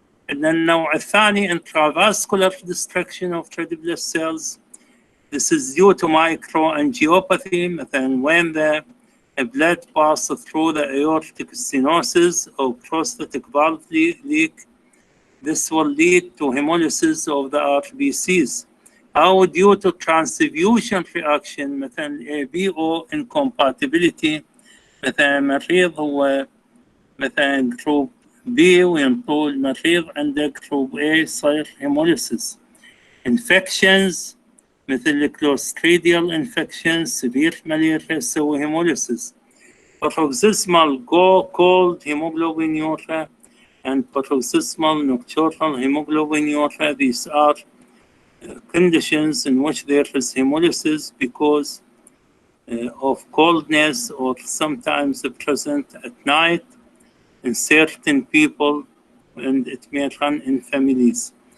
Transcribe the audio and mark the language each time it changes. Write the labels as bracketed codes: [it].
[ar] إن النوع الثاني [en] intravascular destruction of red blood cells. This is due to microangiopathy, مثلا when the blood passes through the aortic stenosis or prostatic valve leak. This will lead to hemolysis of the RBCs. [ar] أو [en] due to transfusion reaction، [ar] مثلا ABO incompatibility، مثلا مريض هو مثلا جروب B وينطوا المريض عنده جروب A يصير hemolysis. [en] Infections مثل الكلوستريديال infections، severe malaria يسوي hemolysis. Paroxysmal cold hemoglobinuria and paroxysmal nocturnal hemoglobinuria. These are conditions in which there is hemolysis because of coldness, or sometimes present at night in certain people, and it may run in families.